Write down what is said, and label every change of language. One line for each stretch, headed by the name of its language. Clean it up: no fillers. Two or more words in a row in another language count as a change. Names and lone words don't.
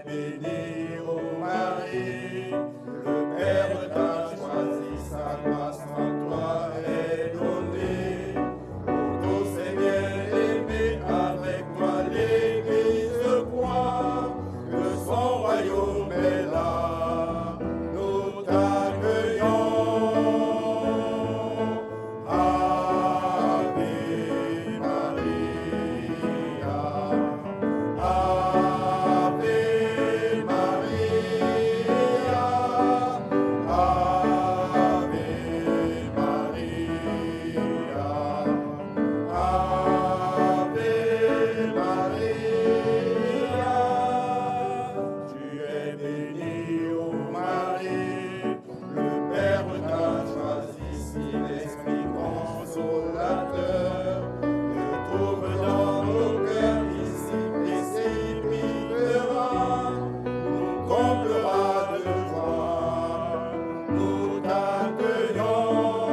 French: béni, ô Marie, le Père t'a choisi, sa grâce en toi est donnée. Pour tous ces bien-aimés, avec toi l'Église croit que son royaume est là. Nous t'accueillons.
Latin: Ave Maria, Ave Maria, Ave Maria, Ave Maria.
French: Tu es bénie, ô Marie, le Père t'a choisi, si l'Esprit consolateur te trouve dans nos cœurs ici, précipitera, nous comblera de joie, nous t'accueillons.